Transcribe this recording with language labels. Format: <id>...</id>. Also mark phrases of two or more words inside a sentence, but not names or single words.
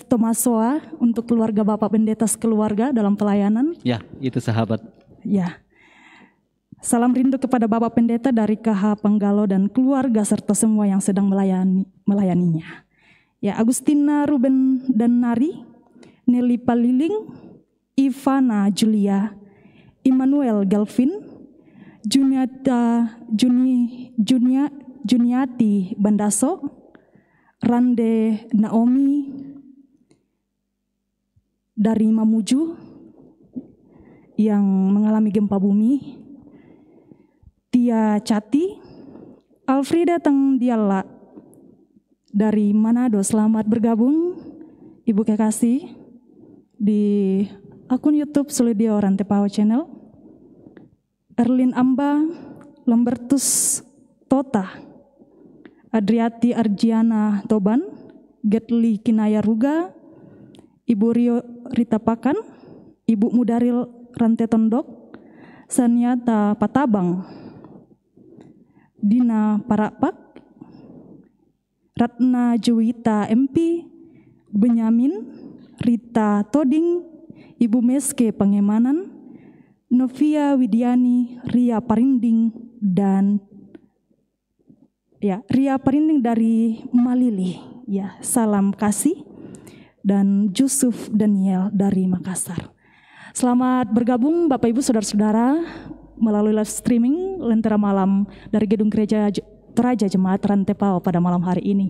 <id>Tomasoa untuk keluarga Bapak Pendeta sekeluarga dalam pelayanan. Ya, itu sahabat. Ya. Salam rindu kepada Bapak Pendeta dari KH Panggalo dan keluarga serta semua yang sedang melayaninya. Ya, Agustina Ruben dan Nari, Nelly Paliling, Ivana Julia, Immanuel Galvin, Juniati Bandaso, Rande Naomi dari Mamuju yang mengalami gempa bumi, Tia Cati, Alfrida Tengdiala dari Manado. Selamat bergabung Ibu kekasih di akun YouTube Solidio Rantepao Channel. Erlin Amba, Lambertus Tota, Adriati Arjiana Toban, Getli Kinaya Ruga, Ibu Rio Rita Pakan, Ibu Mudaril Rante Tondok, Sanyata Patabang, Dina Parapak, Ratna Juwita MP, Benyamin, Rita Toding, Ibu Meske Pangemanan, Novia Widiani, Ria Parinding, dan Ria Parinding dari Malili. Ya, salam kasih. Dan Yusuf Daniel dari Makassar. Selamat bergabung Bapak Ibu Saudara-saudara melalui</id> <en>live streaming</en> <id>Lentera Malam dari Gedung Gereja Toraja Jemaat Rantepao pada malam hari ini.</id>